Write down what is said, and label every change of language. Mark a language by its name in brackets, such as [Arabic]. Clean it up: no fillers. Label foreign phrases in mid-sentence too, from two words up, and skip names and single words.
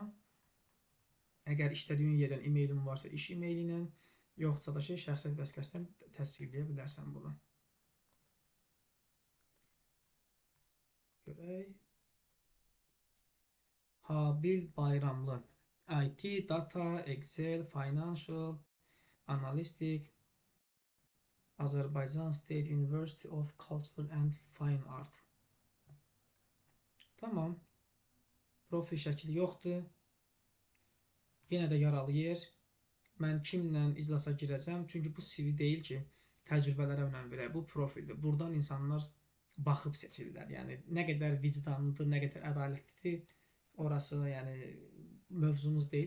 [Azerbaijani] Əgər işlədiyin yerdən e-mailin varsa iş e-maili ilə, yoxsa da şəxsiyyət vəsiqəsindən təsdiq edə bilərsən bunu. Görək. Habil Bayramlı. [English] IT, Data, Excel, Financial, Analytic, Azərbaycan State University of Culture and Fine Art. [Azerbaijani] Tamam. Profil şəkli yoxdur. Yenə də yaralı yer. Mən kimlə iclasa girəcəm? Çünki bu CV deyil ki, təcrübələrə önəm verək. Bu profildir. Buradan insanlar baxıb seçirlər. Yəni, nə qədər vicdanlıdır, nə qədər ədalətlidir, orası yəni mövzumuz deyil.